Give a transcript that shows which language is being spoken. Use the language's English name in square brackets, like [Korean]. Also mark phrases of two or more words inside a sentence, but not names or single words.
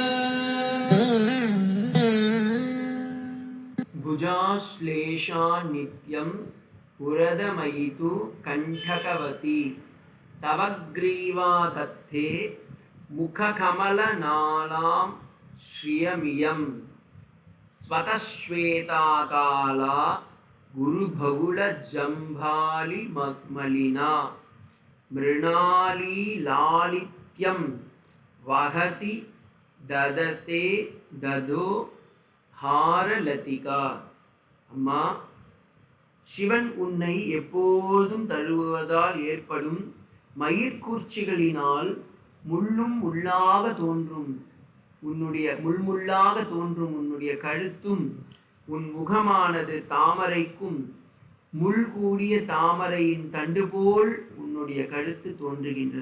[Sanskrit] भुजाश्लेषान् नित्यं पुरदमयितु कण्ठकवती तव ग्रीवाधत्ते मुखकमलनालां श्रियमियं स्वतश्वेताकाला गुरुबहुलजम्भालिमलिना मृणालीलालित्यं वहति ददते ददो ஹாரலதிகா. [Tamil] அம்மா, சிவன் உன்னை எப்போதும் தழுவுவதால் ஏற்படும் மயிர்கூர்ச்சிகளினால் முள்ளும் முள்ளாக தோன்றும் உன்னுடைய கழுத்தும் உன் முகமானது தாமரைக்கும் முள் கூடிய தாமரையின் தண்டு போல் உன்னுடைய கழுத்து தோன்றுகின்றது.